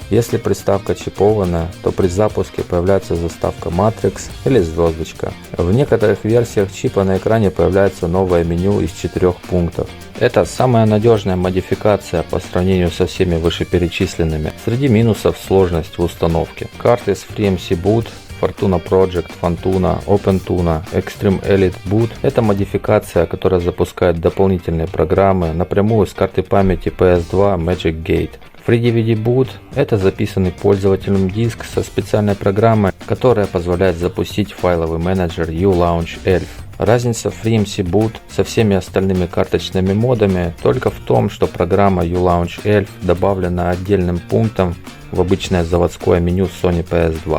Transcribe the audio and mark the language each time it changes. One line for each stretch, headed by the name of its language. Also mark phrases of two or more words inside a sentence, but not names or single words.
Russian: Если приставка чипованная, то при запуске появляется заставка Matrix или звездочка. В некоторых версиях чипа на экране появляется новое меню из 4 пунктов. Это самая надежная модификация по сравнению со всеми вышеперечисленными. Среди минусов сложность в установке. Карты с FreeMC Boot, Fortuna Project, Fontuna, OpenTuna, Extreme Elite Boot – это модификация, которая запускает дополнительные программы напрямую с карты памяти PS2 Magic Gate. FreeDVD Boot – это записанный пользователем диск со специальной программой, которая позволяет запустить файловый менеджер ULaunch Elf. Разница FreeMC Boot со всеми остальными карточными модами только в том, что программа ULaunch Elf добавлена отдельным пунктом в обычное заводское меню Sony PS2.